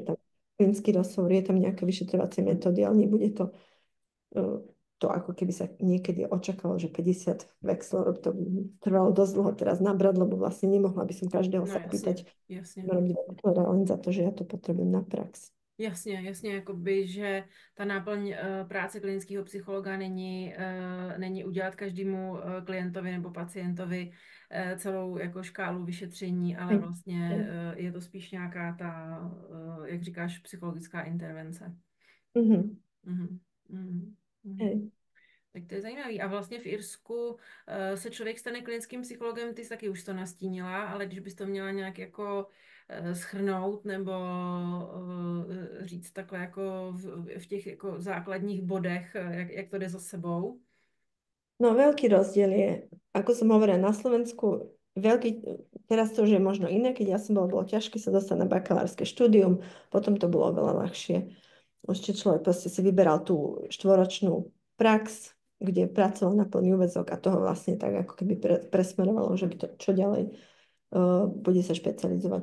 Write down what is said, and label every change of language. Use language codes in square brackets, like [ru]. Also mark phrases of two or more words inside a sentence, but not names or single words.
[sk] že je tam klinický rozhovor, je tam nejaké vyšetrovacie metódy, ale nebude e, to ako keby sa niekedy očakalo, že 50 vexlov, to by trvalo dosť dlho teraz nabrať, lebo vlastne nemohla by som každého No sa [cs] jasně, [sk] opýtať, [cs] jasně. [sk] robiť vexlera len za to, že ja to potrebujem na prax. [cs] Jasně, jasně, jakoby, že ta náplň práce klinického psychologa není udělat každému klientovi nebo pacientovi celou jako škálu vyšetření, ale [sk] Hej. [cs] vlastně [sk] Hej. [cs] je to spíš nějaká ta, jak říkáš, psychologická intervence. Mhm. Mhm, mhm, mhm. [sk] Hej. [cs] Tak to je zajímavý. A vlastně v Irsku se člověk stane klinickým psychologem, ty jsi taky už to nastínila, ale když bys to měla nějak jako schrnout nebo říct takhle jako v těch jako základních bodech, jak to jde za sebou. [sk] No veľký rozdiel je, ako som hovorila, na Slovensku teraz to už je možno iné, keď ja som bola, bolo ťažké sa dostať na bakalárske štúdium, potom to bolo veľa ľahšie. Ešte človek proste si vyberal tú štvoročnú prax, kde pracoval na plný úväzok a toho vlastne tak ako keby presmerovalo, že by to čo ďalej bude sa špecializovať.